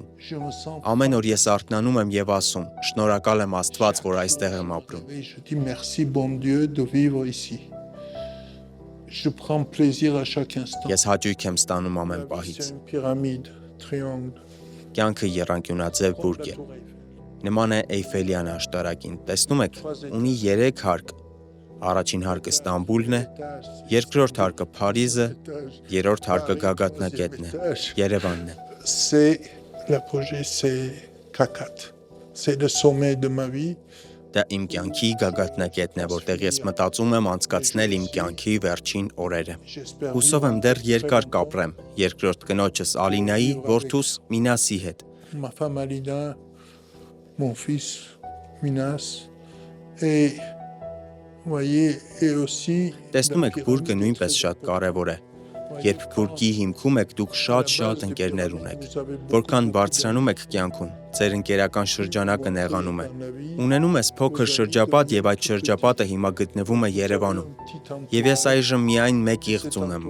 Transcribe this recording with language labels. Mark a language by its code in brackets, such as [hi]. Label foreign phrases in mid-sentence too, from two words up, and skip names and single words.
[fr] je me sens. [hy] Ամեն օր ես արթնանում եմ եւ ասում. շնորհակալ եմ Աստված, որ այստեղ եմ ապրում։ [fr] Et je dis merci bon Dieu de vivre ici. Je prends plaisir à chaque instant. [hy] Ես hաճույք եմ ստանում ամեն պահից։ [fr] C'est une pyramide, triangle. [hy] Կյանքը եռանկյունաձև բուրգ է։ Նման է Էյֆելյան աշտարակին, տեսնում եք, ունի 3 հարկ, առաջին հարկը Ստամբուլն է, երկրորդ հարկը Փարիզը, երրորդ հարկը գագաթնակետն է, Երևանն է։ [fr] C'est l'apogée, c'est Kakat. C'est le sommet de ma vie. [hy] Դա իմ կյանքի գագաթնակետն է, որտեղ ես մտածում եմ անցկացնել իմ կյանքի վերջին օրերը։ Հուսով եմ դեռ երկար կապրեմ երկրորդ կնոջս Ալինայի, որդուս Մինասի հետ։ [fr] Ma femme Alina, mon fils Minas, et vous voyez, et aussi. [hy] Տեսնում եք, բուրգը նույնպես շատ կարևոր է։ Երբ բուրգի հիմքում եք, դուք շատ ընկերներ ունեք։ Որքան բարձրանում եք կյանքում, ձեր ընկերական շրջանակը նեղանում է։ Ունենում ես փոքր շրջապատ եւ այդ շրջապատը հիմա գտնվում է Երևանում։ Եվ ես այժմ միայն մեկ իղձ ունեմ,